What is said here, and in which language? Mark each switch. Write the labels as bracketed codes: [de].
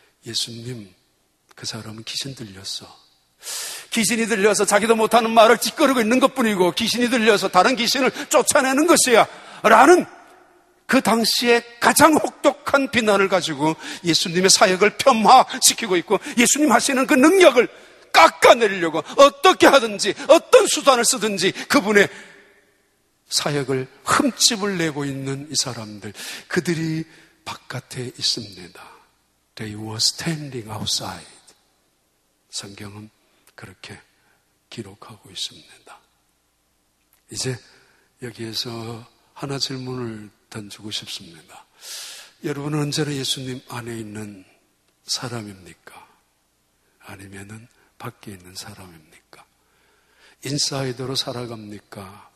[ko] 예수님, 그 사람은 귀신 들렸어. 귀신이 들려서 자기도 못하는 말을 찌꺼르고 있는 것뿐이고, 귀신이 들려서 다른 귀신을 쫓아내는 것이야 라는 그 당시에 가장 혹독한 비난을 가지고 예수님의 사역을 폄하시키고 있고, 예수님 하시는 그 능력을 깎아내리려고 어떻게 하든지 어떤 수단을 쓰든지 그분의 사역을 흠집을 내고 있는 이 사람들, 그들이 바깥에 있습니다. [en] They were standing outside. [ko] 성경은 그렇게 기록하고 있습니다. 이제 여기에서 하나 질문을 던지고 싶습니다. 여러분은 언제나 예수님 안에 있는 사람입니까? 아니면은 밖에 있는 사람입니까? 인사이드로 살아갑니까?